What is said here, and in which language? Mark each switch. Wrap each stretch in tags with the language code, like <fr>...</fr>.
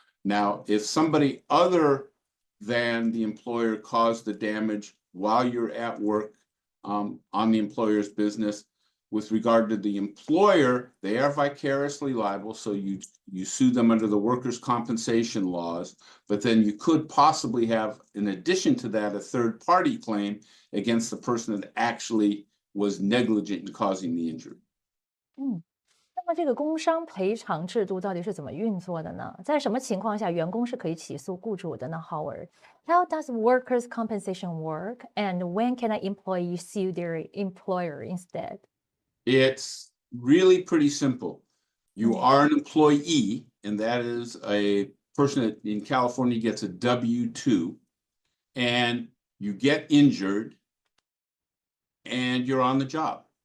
<en>Now, if somebody other than the employer caused the damage while you're at work on the employer's business, with regard to the employer, they are vicariously liable, so you sue them under the workers' compensation laws, but then you could possibly have, in addition to that, a third-party claim against the person that actually was negligent in causing the injury.</en> <zh>那么这个工伤赔偿制度到底是怎么运作的呢？在什么情况下员工是可以起诉雇主的呢 Howard?</zh> <en>How does workers' compensation work, and when can an employee sue their employer instead? It's really pretty simple. You are an employee, and that is a person that in California gets a W-2, and you get injured, and you're on the job.</en>